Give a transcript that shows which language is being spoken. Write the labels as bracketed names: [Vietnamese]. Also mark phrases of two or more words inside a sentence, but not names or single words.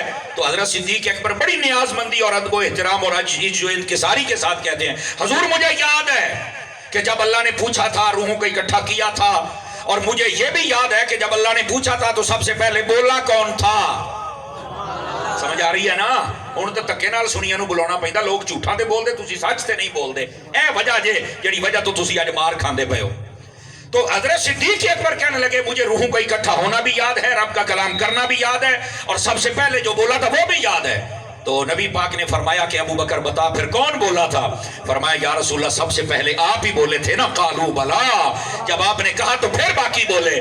[Urdu] تو حضرت صدیق اکبر بڑی نیاز مندی اور ادب و احترام اور جو انکساری کے ساتھ کہتے ہیں, حضور مجھے یاد ہے کہ جب اللہ نے پوچھا تھا روحوں کو اکٹھا کیا تھا, اور مجھے یہ بھی یاد ہے کہ جب اللہ نے پوچھا تھا تو سب سے پہلے بولا کون تھا. سمجھ آ رہی ہے نا؟ [Punjabi] ہن تے تکے نال سنیاں نو بلاونا پیندا, لوگ جھوٹاں تے بول دے, تسی سچ تے نہیں بول دے. اے وجہ جے جڑی وجہ تو تسی اج مار کھاندے پئے ہو. [Urdu] تو حضرت صدیق اکبر کہنے لگے مجھے روحوں کا اکٹھا ہونا بھی یاد ہے, رب کا کلام کرنا بھی یاد ہے, اور سب سے پہلے جو بولا تھا وہ بھی یاد ہے. تو نبی پاک نے فرمایا کہ ابو بکر بتا پھر کون بولا تھا؟ فرمایا [Arabic] یا رسول اللہ [Urdu] سب سے پہلے آپ ہی بولے تھے نا, [Arabic] قالوا بلا, [Urdu] جب آپ نے کہا تو پھر باقی بولے.